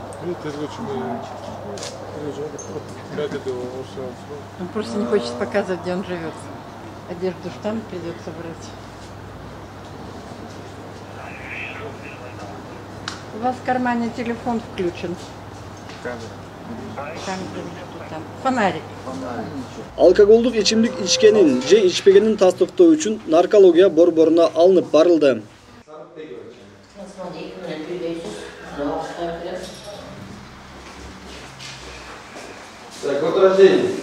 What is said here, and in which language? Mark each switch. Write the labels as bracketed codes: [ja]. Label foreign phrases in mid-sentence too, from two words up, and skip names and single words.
[ru] Он просто не хочет показывать, где он живет. Одежду штамп придется брать. У вас в кармане телефон включен. Камера, что там? Фонарик. [ky] Алкоголдук ичимдик ичкенин же ичпегенин тастыктоо үчүн наркология борборуна алынып барылды. [ru] Так, год рождения.